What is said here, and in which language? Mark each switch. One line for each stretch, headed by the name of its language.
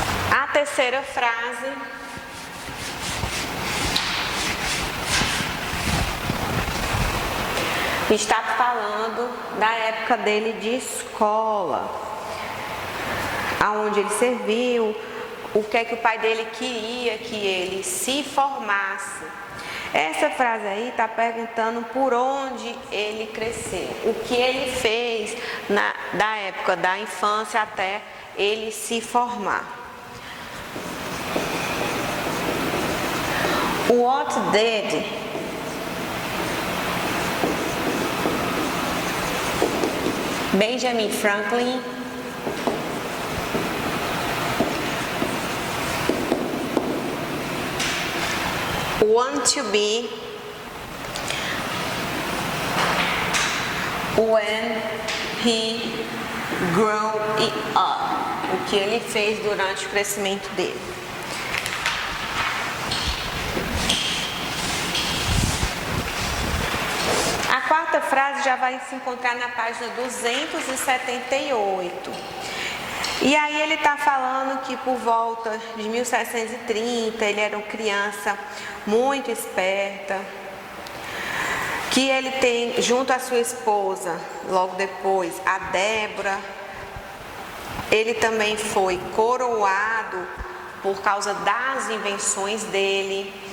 Portuguese: A terceira frase está falando da época dele de escola, aonde ele serviu, o que é que o pai dele queria que ele se formasse. Essa frase aí está perguntando por onde ele cresceu, o que ele fez da época da infância até ele se formar.
English: What did Benjamin Franklin want to be when he grew up?
Portuguese: O que ele fez durante o crescimento dele. A quarta frase já vai se encontrar na página 278. E aí ele está falando que por volta de 1730 ele era uma criança muito esperta, que ele tem junto à sua esposa, logo depois, a Débora, ele também foi coroado por causa das invenções dele.